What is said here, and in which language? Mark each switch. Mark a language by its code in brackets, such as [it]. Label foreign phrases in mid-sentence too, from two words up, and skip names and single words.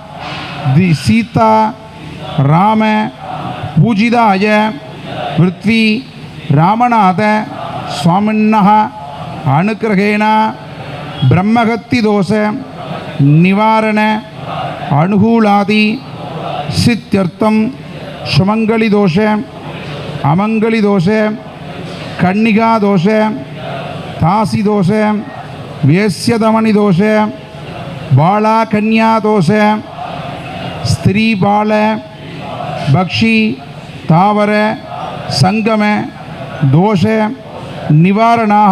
[sa] सीता राम पूजिताय पृथ्वी रामनाथ स्वामिनः अनुग्रहेण ब्रह्महत्ति दोष निवारण अनुकूलादि सिद्ध्यर्थम सुमंगली दोष अमंगली दोष कन्निका दोष, दासी दोष, वेश्यतमणि दोष, बाला कन्या दोष, स्त्री बाल, पक्षि, स्थावर, जङ्गम दोष निवारणाय